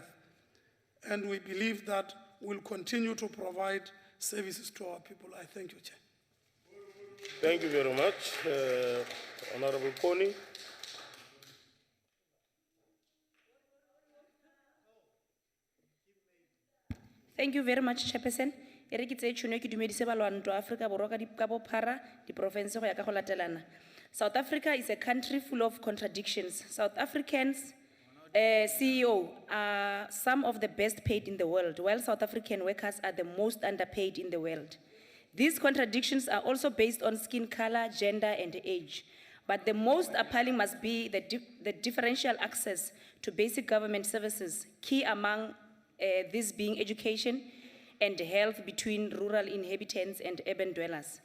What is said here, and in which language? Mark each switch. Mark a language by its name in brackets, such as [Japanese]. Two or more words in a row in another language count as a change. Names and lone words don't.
[English] And we believe that we'll continue to provide services to our people. I thank you, Chair. Thank you very much. Honorable Kony. Thank you very much, Chairperson. [Northern Sotho] E re ke tse tšhono ke dumedise balwanto Afrika Borwa ka bophara diprovince go ya ka go latelana. [English] South Africa is a country full of contradictions. South Africans CEO are some of the best paid in the world, while South African workers are the most underpaid in the world. These contradictions are also based on skin color, gender, and age. But the most appalling must be the differential access to basic government services, key among these being education and health between rural inhabitants and urban dwellers.